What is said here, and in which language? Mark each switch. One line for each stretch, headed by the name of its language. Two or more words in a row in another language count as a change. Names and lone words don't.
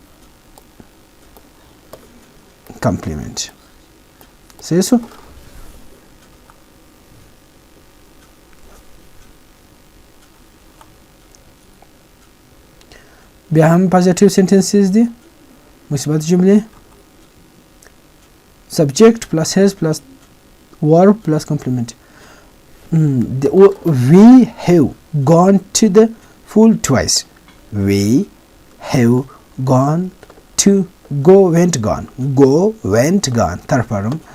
English: complement
Pashto: صحیح شو بیا هم
English: positive sentences
Pashto: دي مثبت جملې
English: subject plus has plus verb plus complement. We have gone to the pool twice. We have gone to go went gone. Go went gone. Third form.